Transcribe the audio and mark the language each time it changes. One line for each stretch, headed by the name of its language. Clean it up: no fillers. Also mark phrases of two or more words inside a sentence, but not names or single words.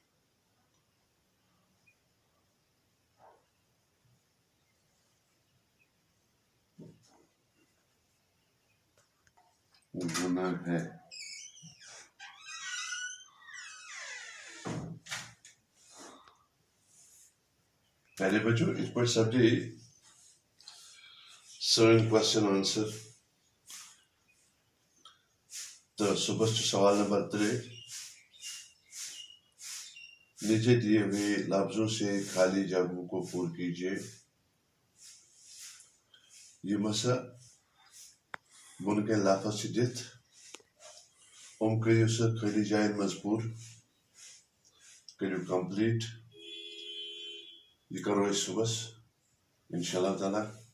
Urdu: گناہ ہے. پہلے بچوں
Kashmiri: اس پٲٹھۍ سپدے سٲنۍ
English: question answer
Kashmiri: تو صبح چھُ سوال نمبر 3.
Urdu: نیچے دیے ہوئے لفظوں سے خالی جگہوں کو پور کیجیے.
Kashmiri: یِم ہسا بۄنہٕ کَنہِ لفظ چھِ دِتھ کٔرِو سا خٲلی جاین منٛز پوٗرٕ کٔرِو کمپلیٖٹ. یہِ کرو أسۍ صُبحس
Arabic: انشاء اللہ تعالیٰ.